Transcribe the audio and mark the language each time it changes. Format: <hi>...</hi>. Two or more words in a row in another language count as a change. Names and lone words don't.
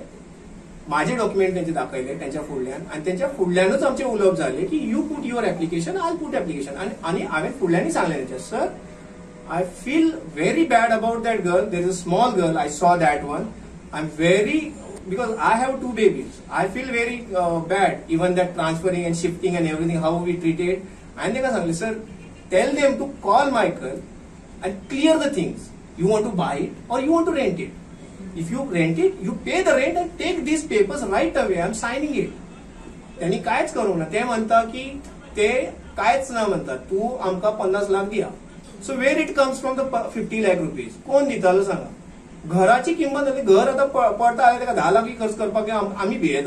<kok>माझे डॉक्युमेंट त्यांचे दाखयले त्यांच्या फुडल्यान आणि त्यांच्या फुडल्यानच आमचे उलोवप झाले की</kok> <en>you put your application I put application.</en> <kok>आणि हांवें फुडल्यानी सांगले त्यांच्या सर</kok> <en>I feel very bad about that girl. There is a small girl I saw that one. I am very because I have 2 babies. I feel very bad even that transferring and shifting and everything how we treated.</en> <kok>आणि ताका सांगले सर</kok> <en>tell them to call Michael and clear the things. You want to buy it or you want to rent it. If you rent it, you pay the rent and take these papers right away. I'm signing it.</en> <kok>त्यांनी कायच करूंक ना. ते म्हणता की ते कायच ना म्हणतात. तू आमकां 50 लाख दिया.</kok> <en>So where it comes from the 50 lakh rupees.</en> <kok>कोण दितालो सांगा. घराची किंमत घर आता पडता ताका 10 लाख खर्च करपाक आम्ही भियेता.</kok>